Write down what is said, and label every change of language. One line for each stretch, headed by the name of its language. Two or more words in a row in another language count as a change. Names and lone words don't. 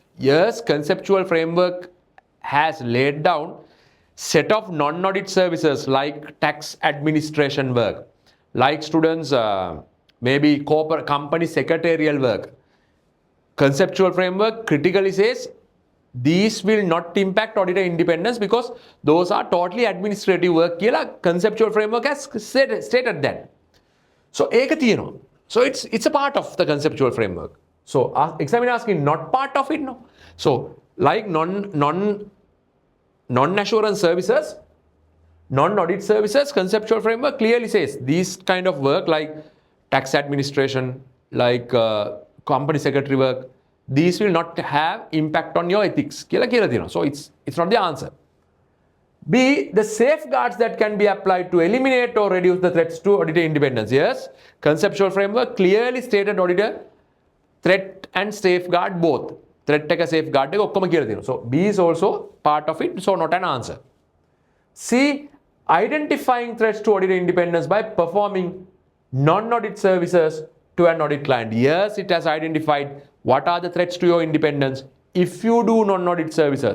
English: Yes, conceptual framework has laid down set of non-audit services like tax administration work, like students maybe corporate company secretarial work. Conceptual framework critically says these will not impact auditor independence because those are totally administrative work. Conceptual framework has stated that.
Sinhala: So ඒක තියෙනවා.
English: So it's a part of the conceptual framework. So examiner asking not part of it, no. So like non-assurance services, non-audit services, conceptual framework clearly says these kind of work like tax administration, like company secretary work, these will not have impact on your ethics. So it's not the answer. B, the safeguards that can be applied to eliminate or reduce the threats to auditor independence. Yes, conceptual framework clearly stated auditor threat and safeguard both.
Sinhala: Threat එක safeguard එක ඔක්කොම කියලා තියෙනවා.
English: So B is also part of it, so not an answer. C, identifying threats to auditor independence by performing non-audit services to an audit client. Yes, it has identified what are the threats to your independence if you do non-audit services.